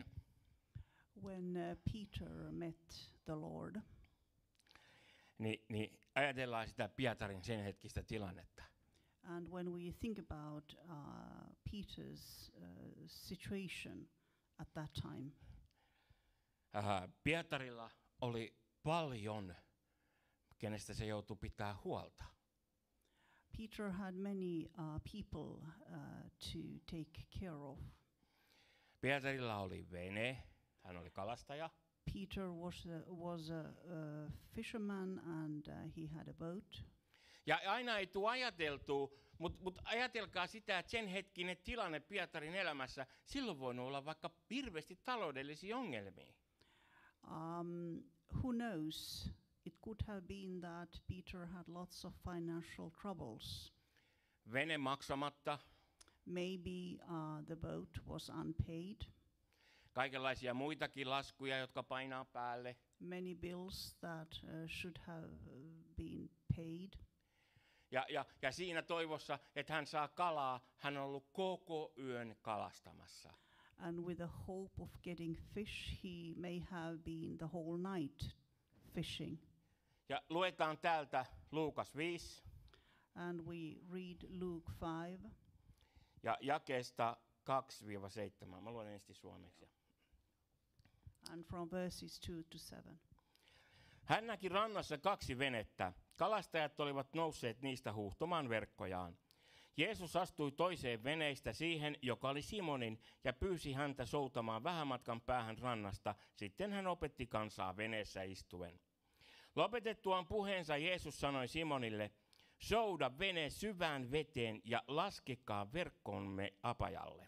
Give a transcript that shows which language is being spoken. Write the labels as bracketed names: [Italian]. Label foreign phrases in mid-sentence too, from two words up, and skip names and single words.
[English] When Peter met the Lord, [Finnish] niin ajatellaan sitä Pietarin sen hetkistä tilannetta. [English] and when we think about Peter's situation at that time, [Finnish] Pietarilla oli paljon, kenestä se joutui pitää huolta. [English] Peter had many people to take care of. [Finnish] Pietarilla oli vene, hän oli kalastaja. [English] Peter was a fisherman and he had a boat. [Finnish] Ja aina ei tule ajateltua, mutta ajatelkaa sitä, että sen hetkinen tilanne Pietarin elämässä, silloin voinut olla vaikka hirveästi taloudellisia ongelmia. [English] Who knows? It could have been that Peter had lots of financial troubles. [Finnish] Vene maksamatta, [English] Maybe the boat was unpaid. [Finnish] Kaikenlaisia muitakin laskuja, jotka painaa päälle. [English] Many bills that should have been paid. [Finnish] Ja siinä toivossa, että hän saa kalaa, hän on ollut koko yön kalastamassa. [English] And with the hope of getting fish, he may have been the whole night fishing. [Finnish] Ja luetaan täältä Luukas 5. [English] And we read Luke 5. [Finnish] Ja jakeesta 2-7. Mä luen ensin suomeksi. [English] And from verses 2-7. [Finnish] Hän näki rannassa 2 venettä. Kalastajat olivat nousseet niistä huuhtomaan verkkojaan. Jeesus astui toiseen veneistä siihen, joka oli Simonin, ja pyysi häntä soutamaan vähän matkan päähän rannasta. Sitten hän opetti kansaa veneessä istuen. Lopetettuaan puheensa Jeesus sanoi Simonille, souda vene syvään veteen ja laskekaa verkkomme apajalle.